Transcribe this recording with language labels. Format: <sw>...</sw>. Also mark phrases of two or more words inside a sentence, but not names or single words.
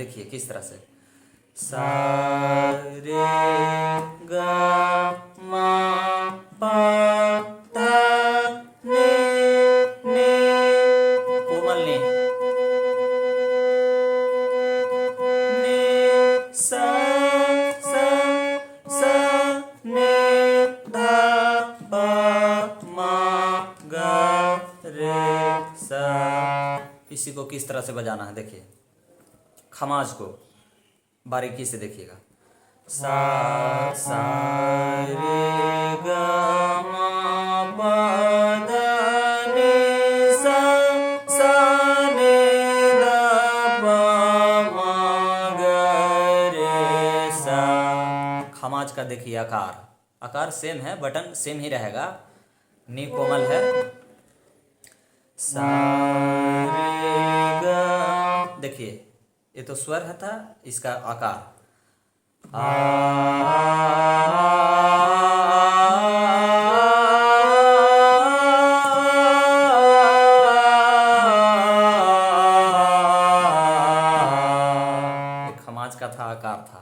<hi>देखिए किस तरह से, सा रे ग म प ध ने कोमल ने, सा सा सा ने ध प म ग रे सा। इसी को किस तरह से बजाना है देखिए, खमाज को बारीकी से देखिएगा, सा सा रे ग म प ध नि सा सा ने ध प म ग रे सा। खमाज का देखिए आकार, आकार सेम है, बटन सेम ही रहेगा, नी कोमल है, सा रे ग, देखिए ये तो स्वर है था, इसका आकार खमाज का था, आकार था।</hi>